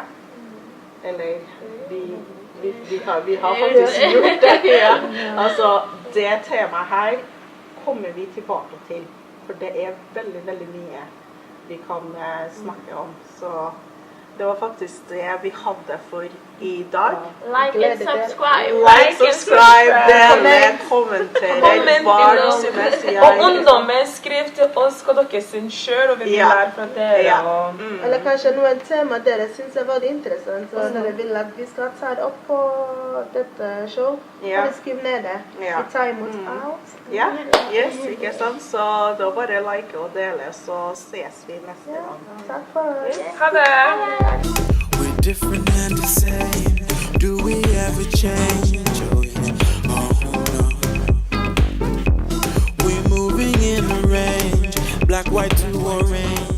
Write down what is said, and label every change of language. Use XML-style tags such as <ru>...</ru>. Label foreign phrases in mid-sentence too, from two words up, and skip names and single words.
<no>Eller vi har faktisk gjort det. Ja. Altså, det temaet her kommer vi tilbake til, for det er veldig, veldig mye vi kan snakke om. Så det var faktisk det vi hadde for i dag.</no> <en>Like and subscribe. Like, subscribe,</en> <no>denne, kommentere, Og ungdommer, skriv til oss hva dere synes selv, og vi vil lære fra dere. Eller kanskje noen tema dere synes er veldig interessant, og dere vil at vi skal ta det opp på dette show. Bare skriv ned det. Vi tar imot alt. Ja, yes, ikke sant? Så da bare like og dele, så ses vi neste gang. Takk for oss. Ha det!</no> <en>We're different and the same. Do we ever change? Oh yeah. Oh no. We're moving in a range, black, white to orange.</en>